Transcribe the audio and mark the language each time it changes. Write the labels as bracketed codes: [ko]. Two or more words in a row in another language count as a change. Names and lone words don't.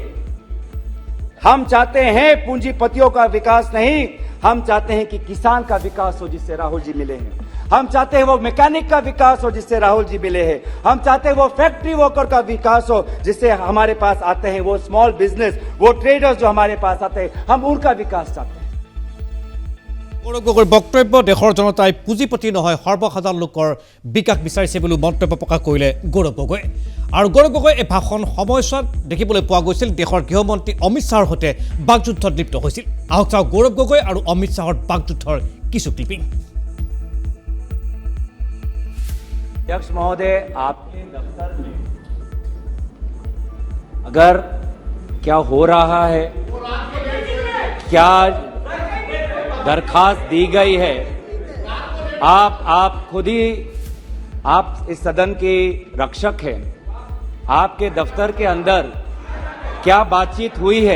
[hi] हम चाहते हैं पूंजीपतियों का विकास नहीं, हम चाहते हैं कि किसान का विकास हो, जिससे राहुल जी मिले हैं। हम चाहते हैं वो मैकेनिक का विकास हो, जिससे राहुल जी मिले हैं। हम चाहते हैं वो [en] factory worker [hi] का विकास हो, जिससे हमारे पास आते हैं वो [en] small business, [hi] वो ट्रेडर्स जो हमारे पास आते हैं, हम उनका विकास चाहते हैं। [as] গৌৰৱ গগৈৰ বক্তব্য দেশৰ জনতাই পুঁজিপতি নহয় সৰ্বসাধাৰণ লোকৰ বিকাশ বিচাৰিছে বুলি মন্তব্য প্ৰকাশ কৰিলে গৌৰৱ গগৈ। আৰু গৌৰৱ গগৈ এই ভাষণ সময়ছোৱাত দেখিবলৈ পোৱা গৈছিল দেশৰ গৃহমন্ত্ৰী অমিত শ্বাহৰ সৈতে বাকযুদ্ধত লিপ্ত হৈছিল। আহক চাওক গৌৰৱ গগৈ আৰু অমিত শ্বাহৰ বাকযুদ্ধৰ কিছু ক্লিপিং। [hi] अध्यक्ष महोदय, आपके दफ्तर में अगर क्या हो रहा है, क्या दरखास्त दी गई है, आप खुद ही, आप इस सदन के रक्षक हैं, आपके दफ्तर के अंदर क्या बातचीत हुई है?